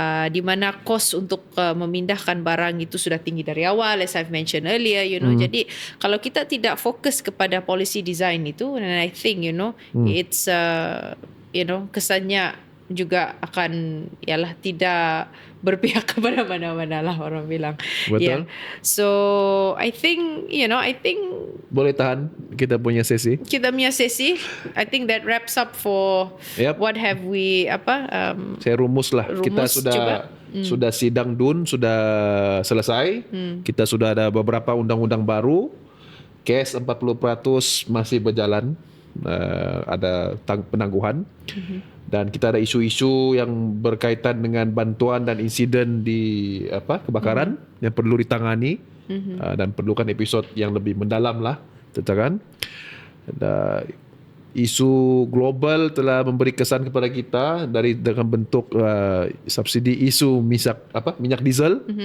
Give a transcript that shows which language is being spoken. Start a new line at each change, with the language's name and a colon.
Malay: Di mana kos untuk memindahkan barang itu sudah tinggi dari awal,
English: as I've mentioned earlier,
Malay: Jadi kalau kita tidak fokus kepada policy design itu,
English: and I think it's
Malay: kesannya juga akan tidak berpihak kepada mana-mana lah, orang bilang. Betul.
English: So I think
Malay: boleh tahan kita punya sesi.
English: I think that wraps up for what have we
Malay: saya rumus lah. Kita sudah sidang DUN sudah selesai. Kita sudah ada beberapa undang-undang baru. Kes 40% masih berjalan. Ada penangguhan. Dan kita ada isu-isu yang berkaitan dengan bantuan dan insiden di kebakaran yang perlu ditangani, dan perlukan episod yang lebih mendalam lah tentang isu global telah memberi kesan kepada kita dengan bentuk subsidi isu minyak diesel.